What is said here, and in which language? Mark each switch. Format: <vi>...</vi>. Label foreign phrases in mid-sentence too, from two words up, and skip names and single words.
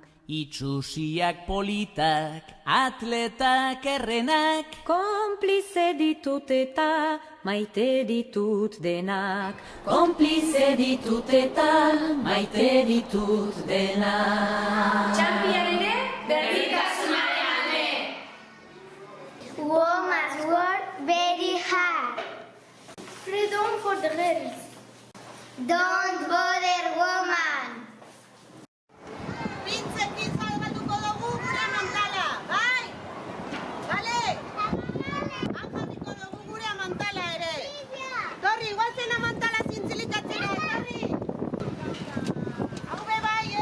<eu>Itxusiak politak, atletak errenak, Konplize ditut eta maite ditut denak. Konplize ditut eta maite ditut denak. Txampian ere, berdintasunaren alde.</eu> <en>Women's work very hard. Freedom for the girls. Don't bother woman.</en> <eu>Pintzekin salbatuko dugu gure mantala, bai? Bale? Han jarriko dugu gure mantala ere. Torri, guazen mantala zintzilikatzera, torri! Hau be bai,</eu>